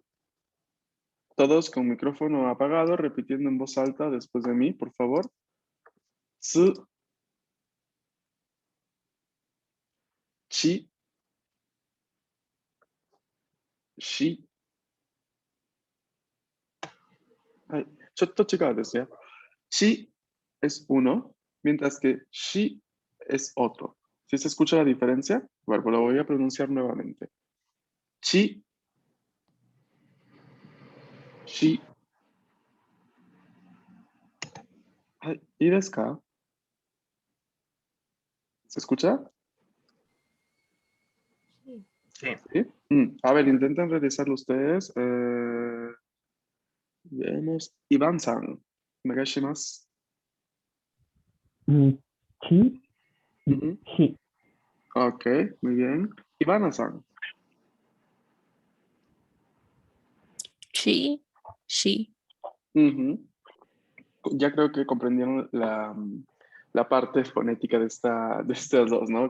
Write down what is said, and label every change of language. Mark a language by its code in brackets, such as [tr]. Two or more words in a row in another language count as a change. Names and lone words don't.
[es] Todos con micrófono apagado, repitiendo en voz alta después de mí, por favor. [ja] Su, chi, shi. はい。ちょっと違うですよ。 [es] Chi es uno, mientras que shi es otro. ¿Sí se escucha la diferencia? Bueno, pues lo voy a pronunciar nuevamente. [ja] Chi, shi. はい。いいですか? [es] ¿Se escucha? Sí. ¿Sí? A ver, intenten realizarlo ustedes. Veamos. Iván-san. [ja] Onegaishimasu. ち、 Ujú. し、 [es] Ok, muy bien. Ivana-san. [ja] Chi, shi. Ujú. [es] Ya creo que comprendieron la parte fonética de estas dos, ¿no?